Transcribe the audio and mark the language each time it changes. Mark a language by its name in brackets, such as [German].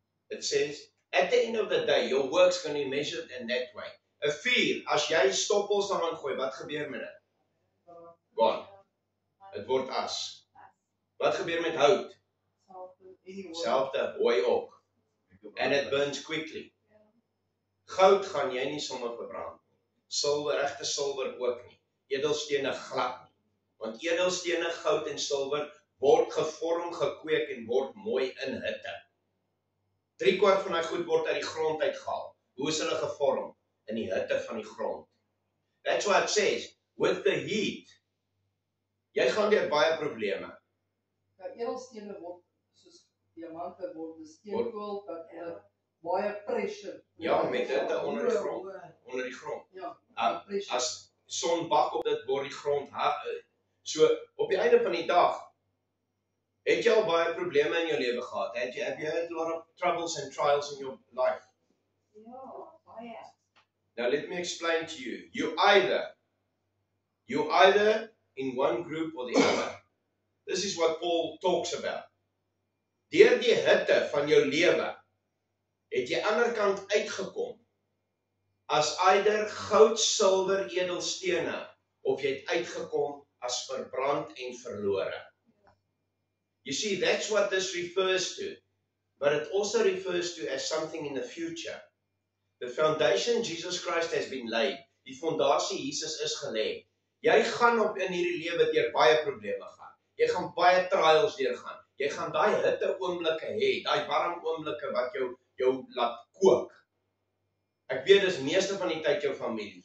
[English] It says, at the end of the day, your work's going to be measured in that way. [Afrikaans] 'n vuur, as jy stoppels daaraan gooi, wat gebeur met dit? [English] Gone. [Afrikaans] Dit word as. Wat gebeur met hout? Selfde, hooi ook. [English] And it burns quickly. [Afrikaans] Goud gaan jy nie sommer verbrand nie. Silwer, regte silwer ook nie. Edelstene glad nie. Want edelstene, goud en silwer word gevorm, gekweek en word mooi in hitte. 3/4 van die goed word uit die grond uitgehaal. Hoe is hulle gevorm? In die hitte van die grond. [English] That's what it says. With the heat, [Afrikaans] jy gaan deur baie probleme. Edelstene word soos diamante word steenkool wat baie pressure. Ja, met hitte onder die grond. Onder die grond. Ja, as son bak op dit word die grond so op die einde van die dag het jy al baie probleme in jou lewe gehad. [English] Have you had a lot of troubles and trials in your life? [Afrikaans] Ja, baie. [English] Now let me explain to you. You either in one group or the other. This is what Paul talks about. [Afrikaans] Deur die hitte van jou lewe het jy aan die ander kant uitgekom as either goud, silwer, edelstene, of jy het uitgekom as verbrand en verlore. [English] You see, that's what this refers to. But it also refers to as something in the future. The foundation Jesus Christ has been laid. [Afrikaans] Die fondasie Jesus is gelê. Jy gaan in hierdie lewe deur baie probleme gaan. Jy gaan baie trials deurgaan. Jy gaan daai hitte oomblikke hê, daai warm oomblikke wat jou laat kook. Ek weet dis meeste van die tyd jou familie.